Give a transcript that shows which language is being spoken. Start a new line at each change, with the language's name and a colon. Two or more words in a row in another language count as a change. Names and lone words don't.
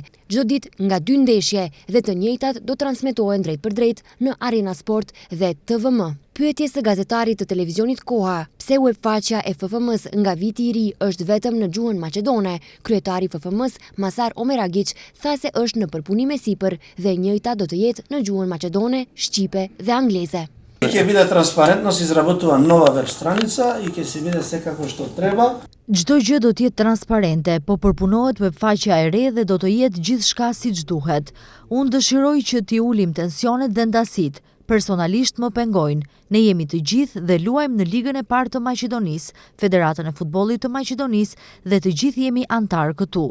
Albanian: Çdo ditë nga 2 ndeshje dhe të njëjtat do transmetohen drejt për drejt në Arena Sport dhe TVM. Pyetje së gazetarit të televizionit Koha, pse webfaqja e FFM-s nga viti i ri është vetëm në gjuhën maqedone, kryetari i FFM-s, Masar Omeragic, tha se është në përpunim e sipër dhe e njëjta do të jetë në gjuhën maqedone, shqipe dhe angleze.
Macedonian: Ќе биде транспарентно, се изработува нова веб страница и ќе се биде секако што треба.
Albanian: Çdo gjë do të jetë transparente, po përpunohet webfaqja e re dhe do të jetë gjithçka siç duhet. Unë dëshiroj që t'i ulim tensionet dhe ndasit. Personalisht më pengojnë. Ne jemi të gjithë dhe luajmë në Ligën e Parë të Maqedonisë, Federatën e Futbollit të Maqedonisë dhe të gjithë jemi antar këtu.